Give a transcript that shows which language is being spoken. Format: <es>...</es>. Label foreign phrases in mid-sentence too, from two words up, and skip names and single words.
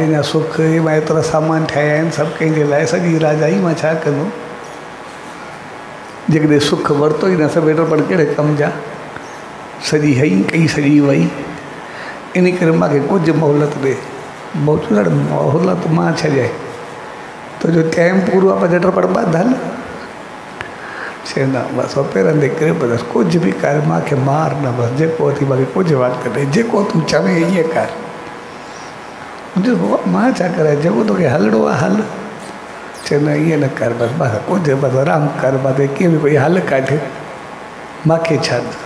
<sd>अञा सुख मां एतिरा सामान ठाहिया आहिनि सभु कंहिंजे लाइ, सॼी राजा ई मां छा कंदुमि। जेकॾहिं सुख वरितो ई न सभु वेठो, पर कहिड़े कम जा, सॼी हई कई सॼी वई। इन करे मूंखे कुझु मोहलत ॾे। मोहलत मां छॾे, तुंहिंजो टाइम पूरो आहे, पर झट पड़ ॿध हल। चए न बसि पेरनि ते किरे बसि, कुझु बि कर, मूंखे मार न, बसि जेको अथई मूंखे कुझु वक़्तु ॾे, जेको तूं चवे ईअं कर। मां छा करां, जेको तोखे हलणो आहे हल। चए न ईअं न कर, बसि कुझु बसि आराम कर, बसि कीअं बि कोई हल कढ, मूंखे छॾ।</sd>